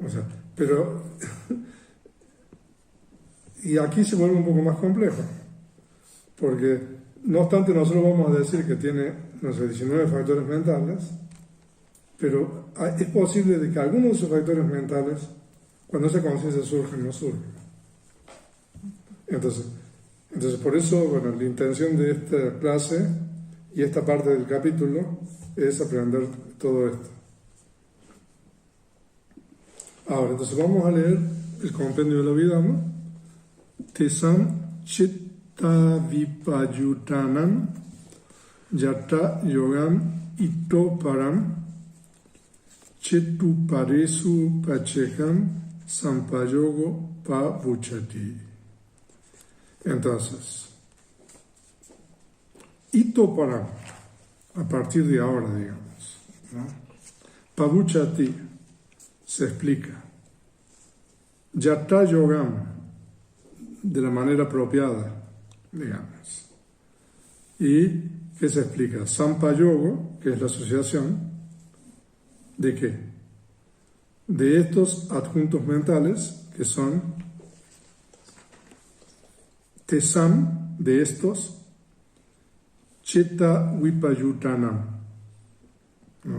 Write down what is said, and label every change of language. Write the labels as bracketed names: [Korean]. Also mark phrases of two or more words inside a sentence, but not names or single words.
[Spanish] O sea, pero y aquí se vuelve un poco más complejo, porque no obstante nosotros vamos a decir que tiene, no sé, 19 factores mentales, pero es posible de que algunos de esos factores mentales, cuando esa conciencia surge, no surge. Entonces por eso, bueno, la intención de esta clase y esta parte del capítulo es aprender todo esto. Ahora, entonces vamos a leer el compendio de la Abhidhamma. [Pali] Tesam chitta vipayutanam yata yogam ito param chitu paresu pachekam sampayogo pavuchati. [Spanish] Entonces, [Pali] ito param, [Spanish] a partir de ahora, digamos, ¿no? Pavuchati se explica. [Pali] Yata yogam, [Spanish] de la manera apropiada, digamos. ¿Y qué se explica? Sampayogo, que es la asociación, ¿de qué? De estos adjuntos mentales, que son tesam, de estos, [Pali] chitta vipayutanam, [Spanish] ¿no?